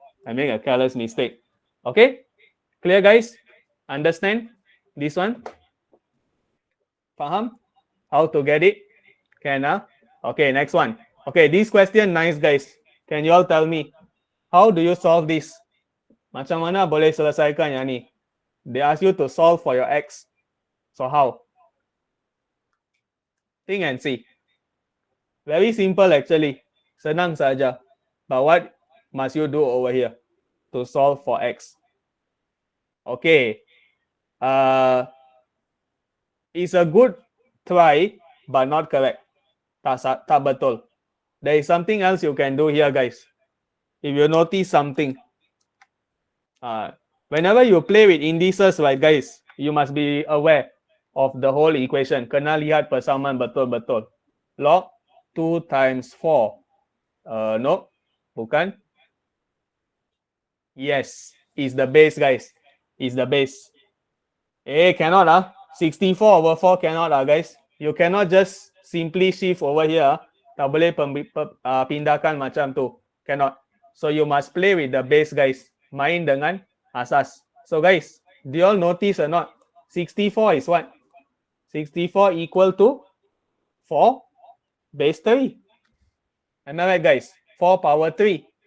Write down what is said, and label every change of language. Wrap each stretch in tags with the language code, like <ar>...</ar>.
<en>I make a careless mistake. Okay? Clear, guys? Understand this one?</en> <ms>Faham?</ms> <en>How to get it? Can, Okay, next one. Okay, this question nice, guys. Can you all tell me, how do you solve this?</en> <ms>Macam mana boleh selesaikan yang ni?</ms> <en>They ask you to solve for your x. So how? Think and see. Very simple actually.</en> <ms>Senang saja.</ms> <en>But what must you do over here to solve for x? Okay. It's a good try, but not correct.</en> <ms>Tak betul.</ms> <en>There is something else you can do here, guys. If you notice something, whenever you play with indices, right, guys, you must be aware of the whole equation.</en> <ms>Kena lihat persamaan betul-betul.</ms> <en>Log 2 times 4.</en> <ms>No, bukan.</ms> <en>Yes, is the base, guys. Is the base. Cannot 64 over 4 cannot guys. You cannot just simply shift over here.</en> <ms>Tak boleh pindahkan macam tu.</ms> <en>Cannot. So you must play with the base, guys.</en> <ms>Main dengan asas.</ms> <en>So guys, do you all notice or not? 64 is what? 64 equal to 4 base 3. Am I right, guys? 4 power 3.</en>